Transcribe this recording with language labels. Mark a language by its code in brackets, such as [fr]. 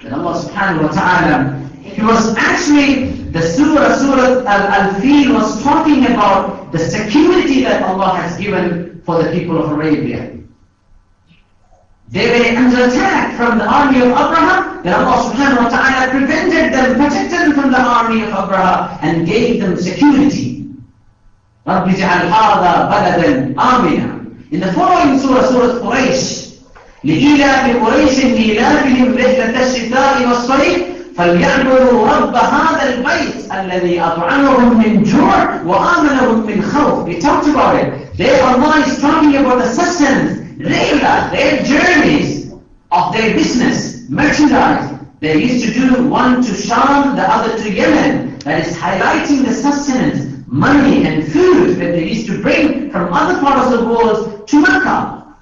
[en] Then Allah subhanahu wa ta'ala, it was actually the Surah Al-Fil was talking about the security that Allah has given for the people of Arabia. They were under attack from the army of Abraham. Then Allah subhanahu wa ta'ala prevented them, protected them from the army of Abraham and gave them security. [ar] رَبِّ اجْعَلْ هَذَا بَلَدًا آمِنًا. [en] In the following surah, [ar] Surah Quraysh, لِإِيلَافِ قُرَيْشٍ إِيلَافِهِمْ رِحْلَةَ الشِّتَاءِ وَالصَّيْفِ فَلْيَعْبُدُوا رَبَّ هَذَا الْبَيْتِ الَّذِي أَطْعَمَهُم مِّن جُوعٍ وَآمَنَهُم مِّن خَوْفٍ. [en] We talked about it. There Allah is talking about the sustenance, their journeys of their business, merchandise. They used to do one to Sham, the other to Yemen. That is highlighting the sustenance. money and food that they used to bring from other parts of the world to Mecca.